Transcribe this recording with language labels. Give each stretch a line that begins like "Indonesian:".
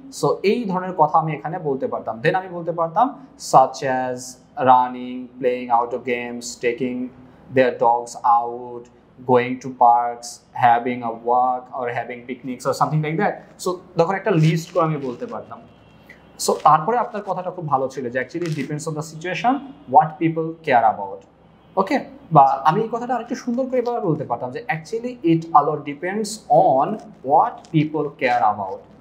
Bangla: So এই ধরনের কথা আমি এখানে বলতে পারতাম। দেন আমি বলতে পারতাম
English: such as running, playing outdoor games, taking their dogs out, going to parks, having a walk or having picnics or something like that.
Bangla: So তখন একটা লিস্ট করে আমি বলতে পারতাম। সো তারপরে আপনার কথাটা খুব ভালো ছিল যে
English: Actually depends on the situation what people care about.
Bangla: ওকে, বা আমি এই কথাটা আরেকটু সুন্দর করে এভাবে বলতে পারতাম যে
English: Actually it also depends on what people care about.